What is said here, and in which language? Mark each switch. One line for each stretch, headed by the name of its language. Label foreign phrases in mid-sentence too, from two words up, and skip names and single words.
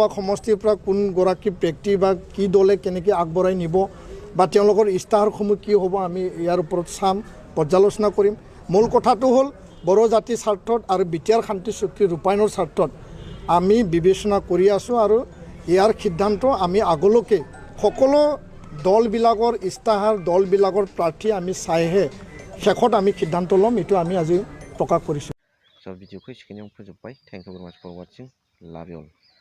Assamese: সমষ্টিৰ পৰা কোনগৰাকী ব্যক্তি বা কি দলে কেনেকৈ আগবঢ়াই নিব বা তেওঁলোকৰ ইস্তাহাৰসমূহ কি হ'ব আমি ইয়াৰ ওপৰত চাম পৰ্যালোচনা কৰিম মূল কথাটো হ'ল বড়ো জাতিৰ স্বাৰ্থত আৰু বিটিআৰ শান্তি চুক্তি ৰূপায়ণৰ স্বাৰ্থত আমি বিবেচনা কৰি আছোঁ আৰু ইয়াৰ সিদ্ধান্ত আমি আগলৈকে সকলো দলবিলাকৰ ইস্তাহাৰ দলবিলাকৰ প্ৰাৰ্থী আমি চাইহে শেষত আমি সিদ্ধান্ত ল'ম এইটো আমি আজি প্ৰকাশ কৰিছোঁ
Bodo: स' भिडिअखौ एसेखिनियावनो फोजोबबाय
English: thank you very much for watching love you all